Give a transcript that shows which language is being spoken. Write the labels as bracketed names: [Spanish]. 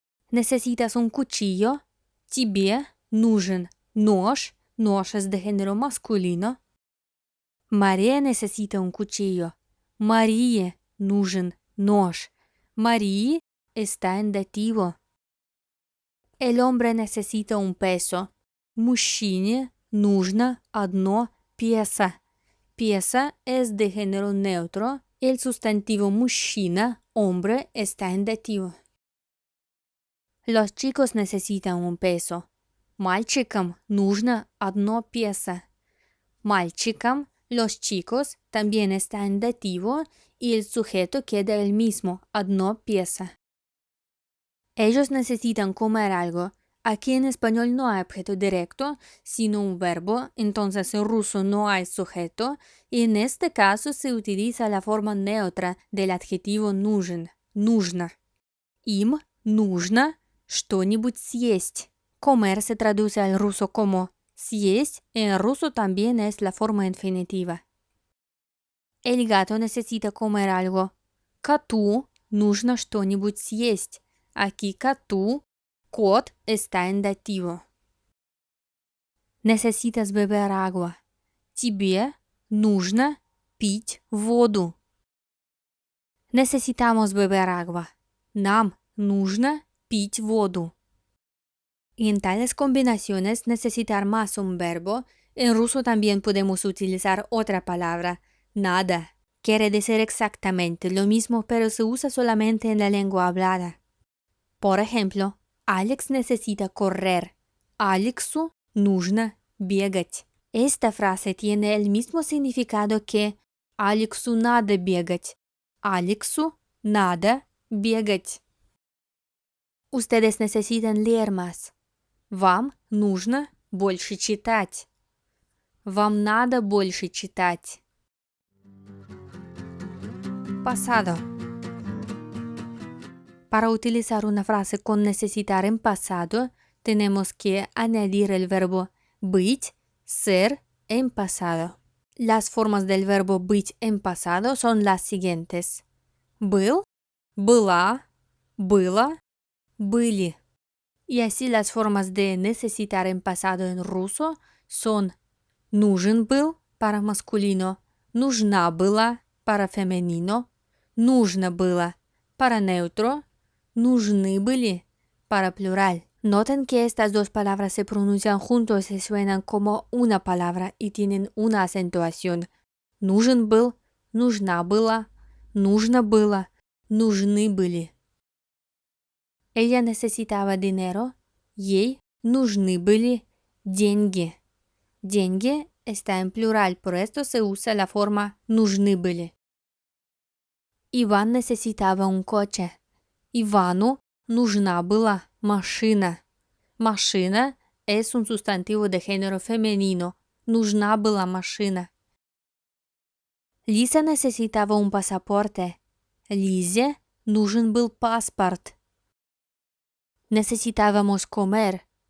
[Spanish] ¿Necesitas un cuchillo? [Russian] Тебе нужен нож. [Spanish] Нож es de género masculino. María necesita un cuchillo. [Russian] Марии нужен нож. [Spanish] Марии está en dativo. El hombre necesita un peso. [Russian] Мужчине нужно одно песо. [Spanish] Песо es de género neutro. El sustantivo мужчина, hombre, está en dativo. Los chicos necesitan un peso. [Russian] Мальчикам нужно одно песо. [Spanish] Мальчикам, los chicos, también está en dativo y el sujeto queda el mismo, [Russian] одно песо. [Spanish] Ellos necesitan comer algo. Aquí en español no hay objeto directo, sino un verbo, entonces en ruso no hay sujeto, y en este caso se utiliza la forma neutra del adjetivo нужен, нужно. [Russian] Им нужно что-нибудь съесть. [Spanish] Comer se traduce al ruso como съесть, en ruso también es la forma infinitiva. El gato necesita comer algo. [Russian] Коту нужно что-нибудь съесть. [Spanish] Aquí коту, кот está en dativo. Necesitas beber agua. [Russian] Тебе нужно пить воду. [Spanish] Necesitamos beber agua. [Russian] Нам нужно пить воду. [Spanish] Y en tales combinaciones necesitar más un verbo. En ruso también podemos utilizar otra palabra, nada. Quiere decir exactamente lo mismo, pero se usa solamente en la lengua hablada. Por ejemplo, Alex necesita correr. [Russian] Алексу нужно бегать. [Spanish] Esta frase tiene el mismo significado que [Russian] Алексу надо бегать. Алексу надо бегать. [Spanish] Ustedes necesitan leer más. [Russian] Вам нужно больше читать. Вам надо больше читать. [Spanish] Pasado. Para utilizar una frase con necesitar en pasado, tenemos que añadir el verbo быть, ser en pasado. Las formas del verbo быть en pasado son las siguientes. [Russian] Был, была, было, были. [Spanish] Y así las formas de necesitar en pasado en ruso son нужен был para masculino, нужна была para femenino, нужно было para neutro, нужны были para plural. Noten que estas dos palabras se pronuncian juntos y suenan como una palabra y tienen una acentuación. [Russian] Нужен был, нужна была, нужно было, нужны были. [Spanish] Ella necesitaba dinero, [Russian] ей нужны были деньги. [Spanish] Деньги está en plural, por esto se usa la forma нужны были. Иван necesitaba un coche. [Russian] Ивану нужна была машина. [Spanish] Машина es un sustantivo de género femenino. [Russian] Нужна была машина. [Spanish] Лиза necesitaba un pasaporte. [Russian] Лизе нужен был паспорт. [Spanish] Necesitábamos comer.